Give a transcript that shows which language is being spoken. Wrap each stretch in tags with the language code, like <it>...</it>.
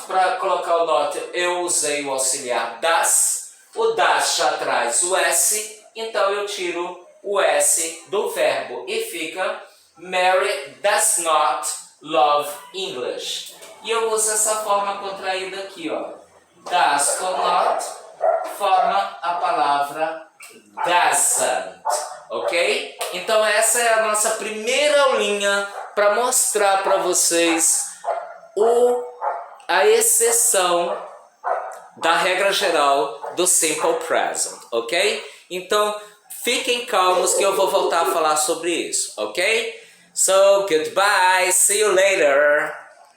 <pt>Para colocar o not, eu usei o auxiliar das. O das já traz o S, então eu tiro o S do verbo e fica</pt> <en>Mary does not love English.</en> <pt>E eu uso essa forma contraída aqui, ó. Does com not forma a palavra doesn't, ok? Então essa é a nossa primeira aulinha para mostrar para vocês a exceção da regra geral do Simple Present, ok? Então fiquem calmos que eu vou voltar a falar sobre isso, ok?</pt> <en>So, goodbye, see you later!</en>